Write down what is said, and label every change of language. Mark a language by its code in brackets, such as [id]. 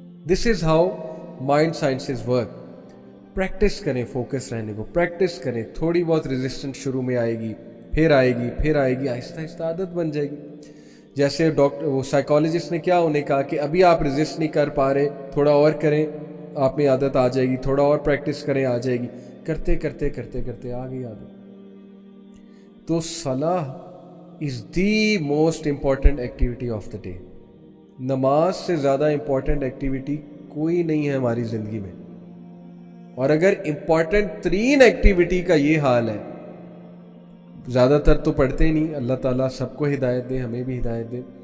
[en] This is how mind sciences work. [ur] Practice کریں focus رہنے کو, پریکٹس کریں. تھوڑی بہت ریزسٹنس شروع میں آئے گی, پھر آئے گی, پھر آئے گی, آہستہ آہستہ عادت بن جائے گی. جیسے وہ سائیکالوجسٹ نے کیا انہیں کہا کہ ابھی آپ ریزسٹ نہیں کر پا رہے, تھوڑا اور کریں, آپ میں عادت آ جائے گی. تھوڑا اور پریکٹس کریں, آ جائے گی. کرتے کرتے کرتے کرتے آ گئی عادت. [en] تو صلاح is the most important activity of the day. [ur] نماز سے زیادہ امپورٹنٹ ایکٹیویٹی کوئی نہیں ہے ہماری زندگی میں. اور اگر امپورٹنٹ ترین ایکٹیویٹی کا یہ حال ہے, زیادہ تر تو پڑھتے ہی نہیں, اللہ تعالیٰ سب کو ہدایت دے, ہمیں بھی ہدایت دے.